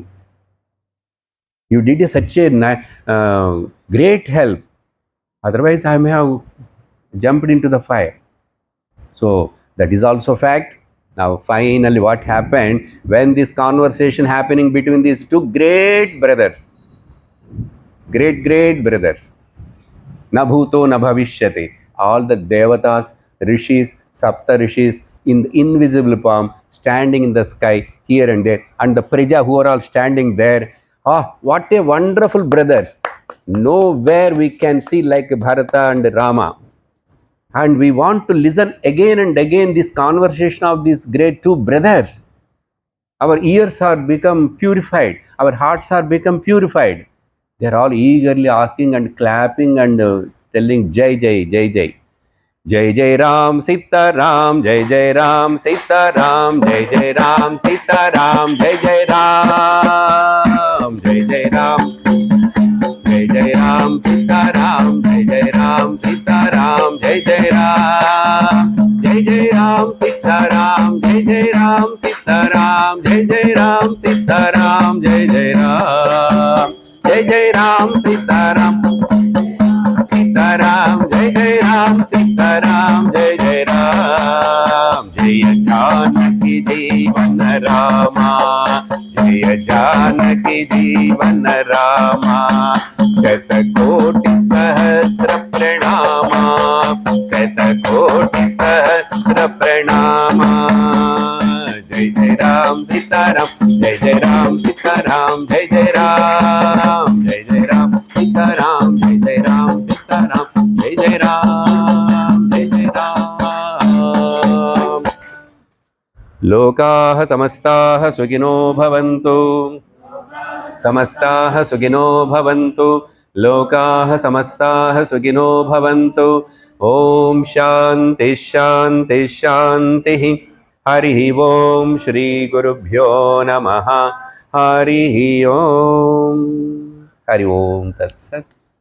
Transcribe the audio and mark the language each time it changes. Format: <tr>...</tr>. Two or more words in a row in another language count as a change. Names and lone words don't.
<en>You did such a great help. Otherwise, I may have jumped into the fire. So that is also fact. Now finally what happened when this conversation happening between these two great brothers, great brothers,</en> <sa>न भूतो न भविष्यति,</sa> <en>all the devatas, rishis, sapta rishis in the invisible form standing in the sky here and there, and the praja who are all standing there. What a wonderful brothers. Nowhere we can see like Bharata and Rama. And we want to listen again and again this conversation of these great two brothers. Our ears are become purified. Our hearts are become purified. They are all eagerly asking and clapping and telling</en> <hi>जय जय, जय जय. जय जय राम, सीता राम, जय जय राम, सीता राम, जय जय राम, सीता राम, जय जय राम, जय जय राम. जय जय राम, सीता राम, जय जय राम, सीता राम, जय जय राम. जय जय राम, सीता राम, जय जय राम, सीता राम, जय जय राम, सीता राम, जय जय राम. जय जय राम, सीता राम, सीता राम, जय जय राम, सीता राम, जय जय राम. जय जानकी जीवन रामा, जय जय जानकी जीवन रामा शतकोटि सहस्र प्रणामा शतकोटि सहस्र प्रणामा जय जय राम सीताराम जय जय राम सीताराम जय जय राम सीताराम जय जय राम सीताराम जय जय राम जय जय</hi> <sa>राम लोकाः समस्ताः सुखिनो भवन्तु समस्ताः सुखिनो भवन्तु लोकाः समस्ताः सुखिनो भवन्तु ओम शांति शांति शांति हरि ओम श्री गुरुभ्यो नमः हरि ओम तत्सत्।</sa>